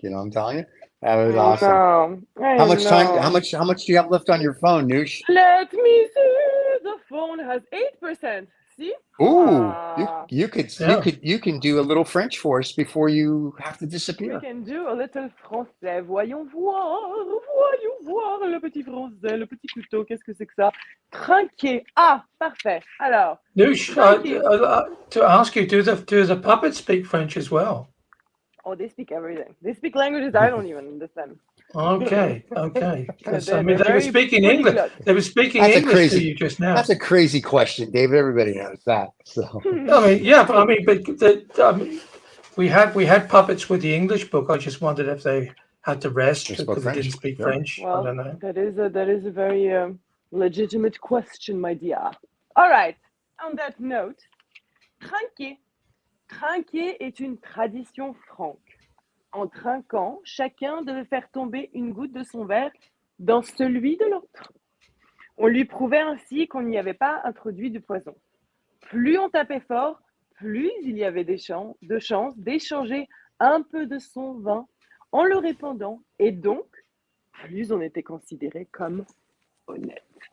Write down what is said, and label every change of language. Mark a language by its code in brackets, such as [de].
[en] You know, what I'm telling you, that was awesome. How much time? How much do you have left on your phone, Noosh? Let me see. The phone has 8%. See? Ooh, you can do a little French for us before you have to disappear. We can do a little français. [fr] Voyons voir le petit français, le petit couteau. Qu'est-ce que c'est que ça? Trinquer. Ah, parfait. Alors, [en] Noosh, to ask you, do the puppets speak French as well? Oh, they speak everything. They speak languages I don't even understand. Okay. Because I mean, they were speaking English. They were speaking English to you just now. That's a crazy question, David. Everybody knows that. So. I mean, yeah, but I mean, we had puppets with the English book. I just wondered if they had to rest because they didn't speak French. Well, I don't know. That is a very legitimate question, my dear. All right. On that note, trinquer. [fr] Trinquer est une tradition franque. En trinquant, chacun devait faire tomber une goutte de son verre dans celui de l'autre. On lui prouvait ainsi qu'on n'y avait pas introduit du poison. Plus on tapait fort, plus il y avait de chances d'échanger un peu de son vin en le répandant, et donc, plus on était considéré comme honnête.